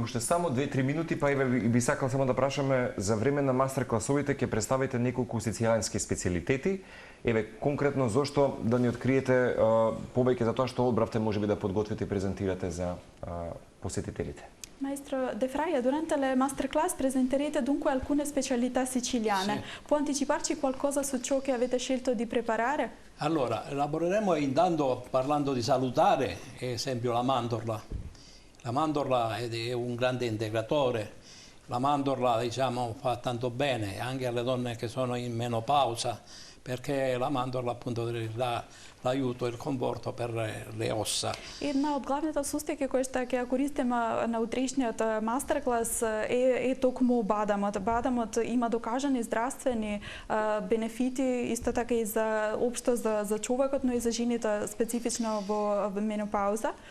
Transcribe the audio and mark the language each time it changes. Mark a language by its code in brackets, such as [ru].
[mk] Имаме уште само 2-3 минути, па би сакал само да прашаме за време на мастер класовите ќе представите неколку сицилијански специјалитети. Еве конкретно зошто да ни откриете повеќе за тоа што одбравте можеби да подготвите и презентирате за посетителите. [it] Maestro De Fraia, durante le masterclass presenterete dunque alcune specialità siciliane. Sì. Può anticiparci qualcosa su ciò che avete scelto di preparare? Allora, elaboreremo intanto parlando di salutare, esempio la mandorla. La mandorla è un grande integratore. La mandorla, diciamo, fa tanto bene anche alle donne che sono in menopausa, perché la mandorla appunto dà l'aiuto e il conforto per le ossa. [mk] Една од главните состојки кои што ќе ја користиме на утрешниот мастер-клас е токму бадамот. Бадамот има докажани здравствени бенефити, исто така и за општо за човекот, но и за жените специфично во менопауза.